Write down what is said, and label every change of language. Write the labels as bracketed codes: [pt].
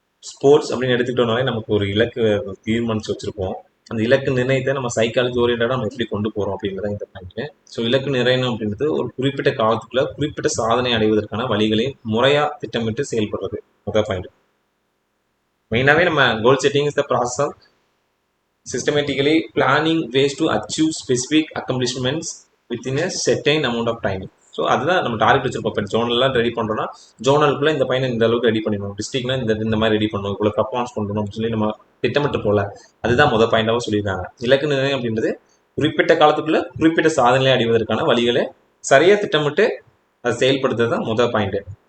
[ta] Sports அப்படின்னு எடுத்துக்கிட்டோம்னாலே நமக்கு ஒரு இலக்கு தீர்மானிச்சு வச்சிருப்போம். அந்த இலக்கு நிர்ணயத்தை நம்ம சைக்காலஜி ஓரியன்டாக நம்ம எப்படி கொண்டு போகிறோம் அப்படிங்கிறத இந்த பாயிண்ட். ஸோ இலக்கு நிர்ணயம் அப்படின்றது ஒரு குறிப்பிட்ட காலத்துக்குள்ள குறிப்பிட்ட சாதனை அடைவதற்கான வழிகளை முறையாக திட்டமிட்டு செயல்படுறது முதல் பாயிண்ட். மெயினாகவே நம்ம [en] Goal setting is the process of systematically planning ways to achieve specific accomplishments within a certain amount of time. [ta] So அதுதான் நம்ம டார்கெட் வச்சிருப்போம். இப்போ ஜோனல்லாம் ரெடி பண்ணுறோம்னா ஜோனலுக்குள்ள இந்த பையனை இந்த அளவுக்கு ரெடி பண்ணிடணும், டிஸ்ட்ரிக்ட்னா இந்த மாதிரி ரெடி பண்ணணும், இவ்வளோ பர்ஃபார்மன்ஸ் பண்ணணும் அப்படின்னு சொல்லி நம்ம திட்டமிட்டு போல. அதுதான் முதல் பாயிண்டாகவும் சொல்லியிருக்காங்க. இலக்கு நிர்ணயம் அப்படின்றது குறிப்பிட்ட காலத்துக்குள்ள குறிப்பிட்ட சாதனையை அடைவதற்கான வழிகளை சரியாக திட்டமிட்டு அதை செயல்படுத்துறது தான் முதல் பாயிண்ட்.